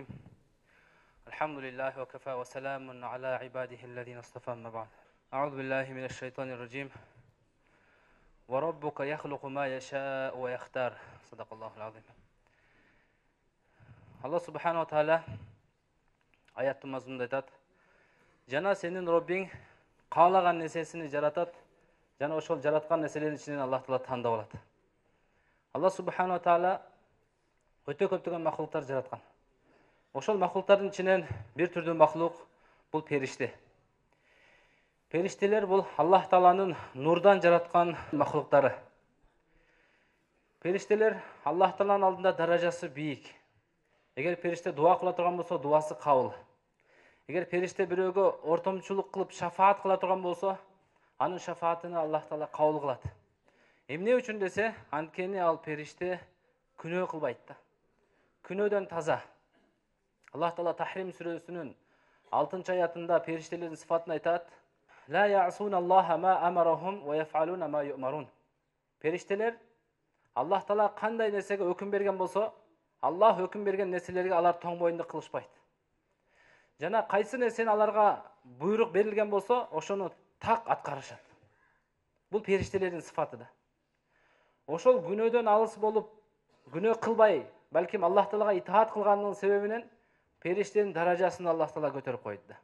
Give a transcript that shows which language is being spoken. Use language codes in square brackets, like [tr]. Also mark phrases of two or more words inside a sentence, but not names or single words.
[ar] الحمد لله وكفى وسلام على عباده الذين اصطفى أما بعد. أعوذ بالله من الشيطان الرجيم. وربك يخلق ما يشاء ويختار. صدق الله العظيم. الله سبحانه وتعالى [kk] аяттың мазмұнында айтады: [ky] жана сенин Роббиң каалаган нерсесini жаратат, жана ошол жараткан нерселердин ичинен Аллах Таала тандап алат. [ar] الله سبحانه وتعالى [ky] өтө көптөгөн махлуктар жараткан. Ошол махлуктардын ичинен бир түрдүү махлук бул периште. Периштелер бул Аллах Тааланын нурдан жараткан махлуктары. Периштелер Аллах Тааланын алдында даражасы бийик. Эгер периште дуа кыла турган болсо, дуасы кабыл. Эгер периште бирөөгө ортомчулук кылып шафаат кыла турган болсо, анын шафаатын Аллах Таала кабыл кылат. Эмне үчүн десе, анткени ал периште күнөө кылбайт да. Күнөөдөн таза. Аллах Таала Тахрим сүрөсүнүн 6-аятында периштелердин сыфатын айтат: [ar] "لا يعصون الله ما أمرهم ويفعلون ما يؤمرون." [ky] Периштелер Аллах Таала кандай нерсеге өкүм берген болсо, Аллах өкүм берген нерселерге алар тоң боюнда кылышпайт. Жана кайсы нерсени аларга буйрук берилген болсо, ошону так аткарышат. Бул периштелердин сыфаты да. Ошол күнөөдөн алыс болуп, күнөө кылбай, балким Аллах Таалага итаат кылганынын себебинен периштенин даражасын Аллах Таала көтөрүп койду да.